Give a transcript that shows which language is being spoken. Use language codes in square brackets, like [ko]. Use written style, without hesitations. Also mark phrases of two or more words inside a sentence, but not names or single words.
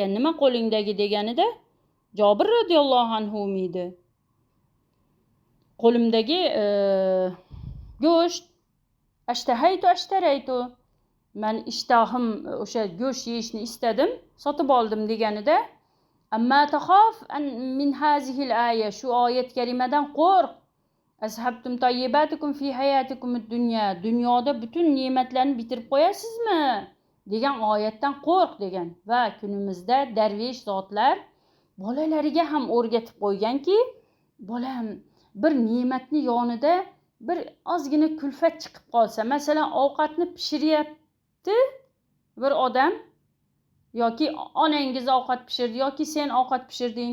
[uz] Nima qo'lingdagi deganida, Jobir [ar] رضي الله عنه [uz] edi. Qo'limdagi go'sht, ashtaraytu. Men ishtahim o'sha go'sht yeyishni istadim, sotib oldim deganida, [ar] أما تخاف من هذه الآية, [uz] shu oyat karimadan qo'rq. [ar] أذهبتم طيباتكم في حياتكم الدنيا. [uz] Dunyoda butun ne'matlarni bitirib qo'yasizmi degan oyatdan qo'rq degan. Va kunimizda darvesh zotlar bolalariga ham o'rgatib qo'yganki, bolam bir ne'matni yonida bir ozgina kulfat chiqib qolsa, masalan, ovqatni pishiryapti bir odam, yoki onangiz ovqat pishirdi, yoki sen ovqat pishirding.